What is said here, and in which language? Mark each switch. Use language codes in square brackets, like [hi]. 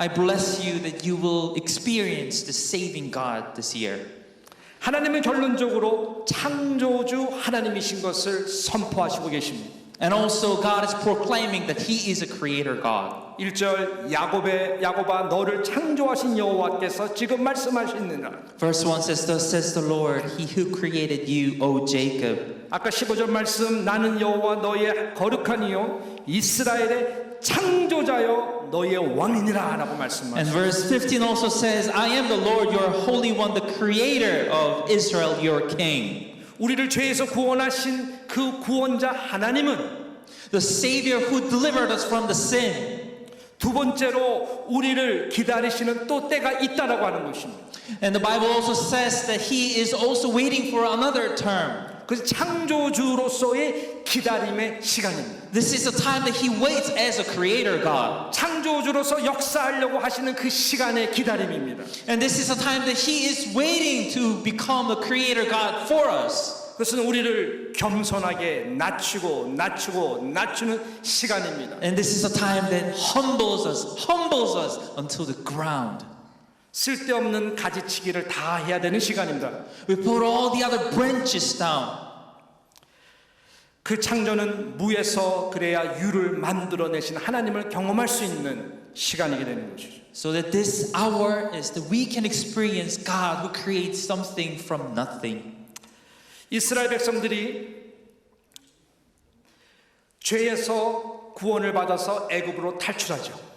[en] I bless you that you will experience the saving God this year. [ko] 하나님은 결론적으로 창조주 하나님이신 것을 선포하시고 계십니다. [en] And also God is proclaiming that He is a creator God. [ko] 1절 야곱아 너를 창조하신 여호와께서 지금 말씀하시느니라. [en] Verse 1 says, Thus says the Lord, He who created you, O Jacob. [ko] 아까 15절 말씀 나는 여호와 너의 거룩한 이요 이스라엘의 창조자여 너의 왕이니라 라고 [en] And [ko] 말씀하십니다. [en] verse 15 also says, I am the Lord, your Holy One, the creator of Israel, your king. [ko] 우리를 죄에서 구원하신 그 구원자 하나님은 [en] The Savior who delivered us from the sin. [ko] 두 번째로 우리를 기다리시는 또 때가 있다라고 하는 것입니다. [en] And the Bible also says that He is also waiting for another term. [ko] 그래서 창조주로서의 기다림의 시간입니다. [en] This is the time that He waits as a creator God. [ko] 창조주로서 역사하려고 하시는 그 시간의 기다림입니다. [en] And this is the time that He is waiting to become a creator God for us. [ko] 그것은 우리를 겸손하게 낮추는 시간입니다. [en] And this is a time that humbles us until the ground. [ko] 쓸데없는 가지치기를 다 해야 되는 시간입니다. [en] We put all the other branches down. [ko] 그 창조는 무에서 그래야 유를 만들어내신 하나님을 경험할 수 있는 시간이게 되는 것이죠. [en] So that this hour is that we can experience God who creates something from nothing. [ko] 이스라엘 백성들이 죄에서 구원을 받아서 애굽으로 탈출하죠.